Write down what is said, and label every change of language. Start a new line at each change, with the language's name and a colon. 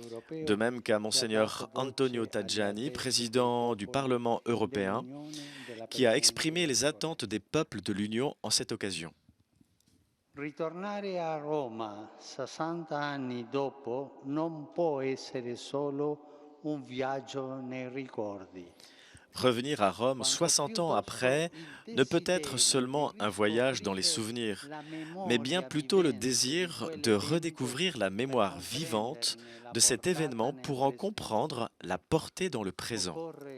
French: De même qu'à Monseigneur Antonio Tajani, président du Parlement européen, qui a exprimé les attentes des peuples de l'Union en cette occasion.
Italian: Ritornare a Roma 60 anni dopo non può essere solo un viaggio nei ricordi.
French: Revenir à Rome 60 ans après ne peut être seulement un voyage dans les souvenirs, mais bien plutôt le désir de redécouvrir la mémoire vivante de cet événement pour en comprendre la portée dans le présent.